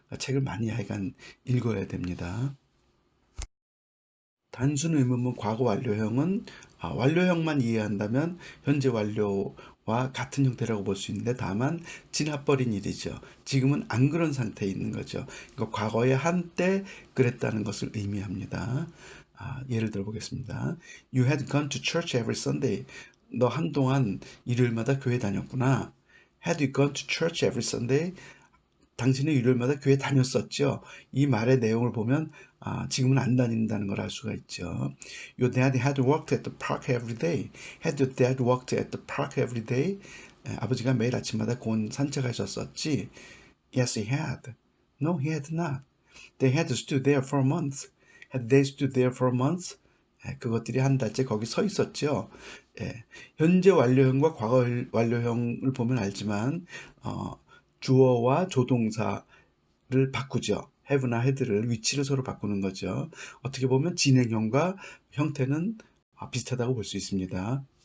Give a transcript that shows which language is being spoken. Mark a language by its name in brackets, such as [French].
[Korean] 책을 많이 하여간 읽어야 됩니다. 단순 의문문 과거 완료형은 완료형만 이해한다면 현재 완료와 같은 형태라고 볼 수 있는데 다만 지나버린 일이죠. 지금은 안 그런 상태에 있는 거죠. 그러니까 과거에 한때 그랬다는 것을 의미합니다. 예를 들어 보겠습니다. [English] You had gone to church every Sunday. [Korean] 너 한동안 일요일마다 교회 다녔구나. [English] Had you gone to church every Sunday? [Korean] 당신은 일요일마다 교회 다녔었죠. 이 말의 내용을 보면 지금은 안 다닌다는 걸 알 수가 있죠. [English] Your dad had worked at the park every day. Had your dad worked at the park every day? [Korean] 아버지가 매일 아침마다 공원 산책하셨었지. [English] Yes, he had. No, he had not. They had stood there for months. Had they stood there for months? [Korean] 그것들이 한 달째 거기 서 있었죠. 현재 완료형과 과거 완료형을 보면 알지만 주어와 조동사를 바꾸죠. have나 had를 위치를 서로 바꾸는 거죠. 어떻게 보면 진행형과 형태는 비슷하다고 볼 수 있습니다.